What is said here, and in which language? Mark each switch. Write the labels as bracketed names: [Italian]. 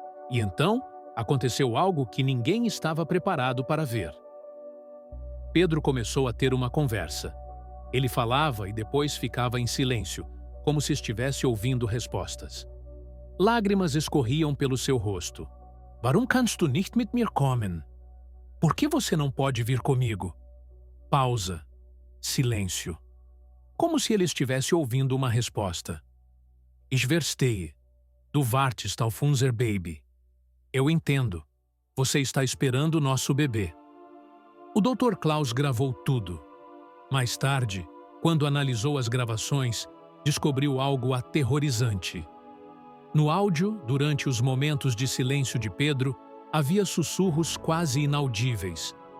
[Portuguese] E então, aconteceu algo que ninguém estava preparado para ver. Pedro começou a ter uma conversa. Ele falava e depois ficava em silêncio, como se estivesse ouvindo respostas. Lágrimas escorriam pelo seu rosto. [German] Warum kannst du nicht mit mir kommen? [Portuguese] Por que você não pode vir comigo? Pausa. Silêncio. Como se ele estivesse ouvindo uma resposta. [German] Ich verstehe. Du wartest auf unser Baby. [Portuguese] Eu entendo. Você está esperando nosso bebê. O Dr. Klaus gravou tudo. Mais tarde, quando analisou as gravações, descobriu algo aterrorizante. No áudio, durante os momentos de silêncio de Pedro, havia sussurros quase inaudíveis.